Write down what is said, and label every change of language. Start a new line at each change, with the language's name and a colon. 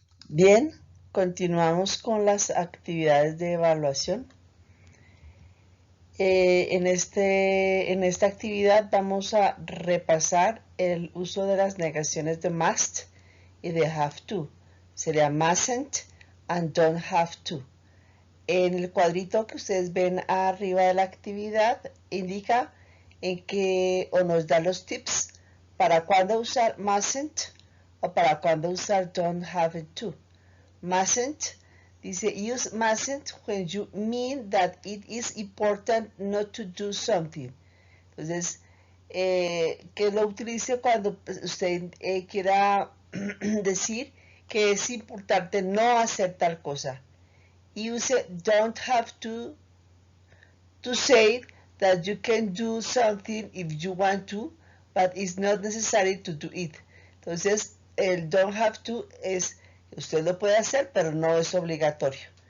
Spanish: Bien, continuamos con las actividades de evaluación. En esta actividad vamos a repasar el uso de las negaciones de must y de have to. Sería mustn't and don't have to. En el cuadrito que ustedes ven arriba de la actividad indica en que o nos da los tips para cuándo usar mustn't o para cuándo usar don't have to.
English: Mustn't dice use mustn't when you mean that it is important not to do something.
Spanish: Entonces, que lo utilice cuando usted quiera decir que es importante no hacer tal cosa.
English: Use don't have to say that you can do something if you want to, but it's not necessary to do it.
Spanish: Entonces, el don't have to es, usted lo puede hacer, pero no es obligatorio.